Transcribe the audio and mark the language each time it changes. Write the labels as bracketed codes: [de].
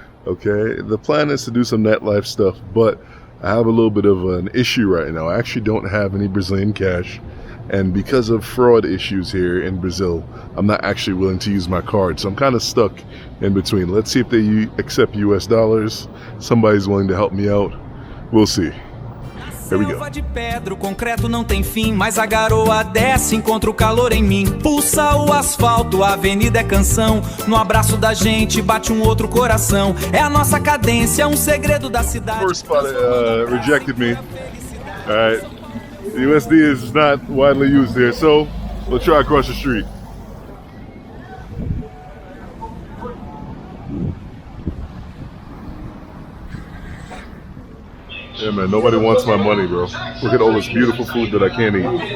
[en] Okay, the plan is to do some nightlife stuff, but I have a little bit of an issue right now. I actually don't have any Brazilian cash, and because of fraud issues here in Brazil, I'm not actually willing to use my card, so I'm kind of stuck in between. Let's see if they accept US dollars. Somebody's willing to help me out. We'll see. There we go. [pt] Selva de pedra, o concreto não tem fim, mas a garoa desce, encontra o calor em mim. Pulsa o asfalto, a avenida é canção. No abraço da gente bate um outro coração. É a nossa cadência, um segredo da cidade. [en] First spot rejected me. Alright. The USD is not widely used here, so we'll try across the street. Yeah, man, nobody wants my money, bro. Look at all this beautiful food that I can't eat.